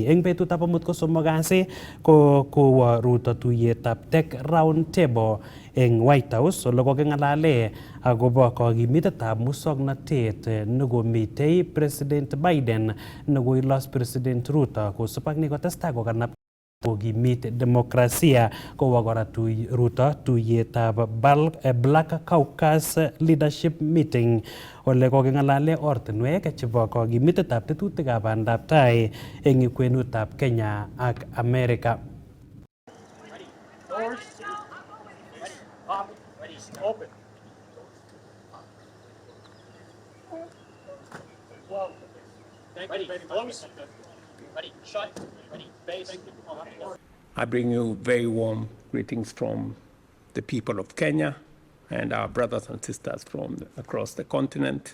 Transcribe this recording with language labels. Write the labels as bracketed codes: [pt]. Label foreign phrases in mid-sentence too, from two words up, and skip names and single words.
[kln] Eng betutab amut ko 3 kasi ko kowo Ruto tuyetab Tech Round Table eng White House ole koking'alale akobo kokimitetab muswoknotet nekomitei President Biden nekoilos President Ruto kosub ak nekotestai kokanap kokimit demokrasia. Kowo kora Ruto tuyetab Black Caucus Leadership Meeting ole koking'alale ortinwek chebo kokimitetab tetutikab bandab tai eng kwenutab Kenya ak Amerika. [en] Open. Well, ready, close. Ready, shut. Ready, base. I bring you very warm greetings from the people of Kenya and our brothers and sisters from across the continent.